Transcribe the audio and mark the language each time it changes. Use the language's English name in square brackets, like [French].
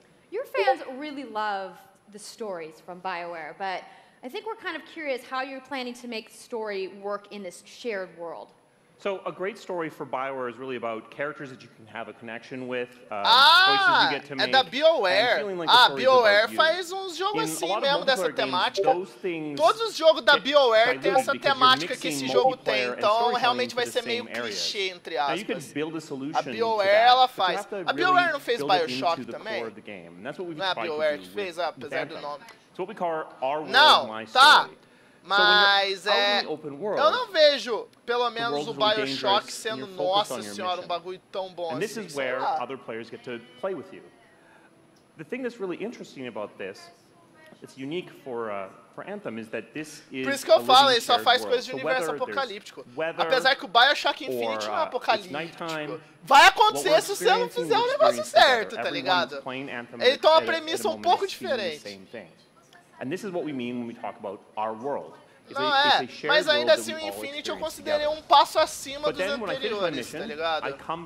[English] Your fans really love the stories from BioWare, but I think we're kind of curious how you're planning to make story work in this shared world. So a great story for BioWare is really about characters that you can have a connection with, choices you get to make. [Portuguese] É da BioWare. [English] Like [Portuguese] BioWare faz uns jogos assim mesmo dessa temática. Todos os jogos da BioWare têm essa temática que esse jogo tem, então realmente vai ser meio clichê, entre aspas. A BioWare, ela faz. A BioWare não fez BioShock também? Não é a BioWare que fez, apesar do nome. Não, tá. Mas eu não vejo, pelo menos, o BioShock sendo, nossa senhora, um bagulho tão bom [English] and [Portuguese] assim. [English] This is where other players get to play with you. The thing that's really interesting about this, it's unique for Anthem, is that this is [Portuguese] Por isso que eu falo, ele só faz coisas de universo apocalíptico. Apesar que o BioShock Infinite não é apocalíptico. Vai acontecer se você não fizer o negócio certo, tá ligado? Ele tem uma premissa um pouco diferente. [English] And this is what we mean when we talk about our world. [Portuguese] Não é, mas ainda assim o Infinity eu considerei um passo acima dos anteriores, tá ligado?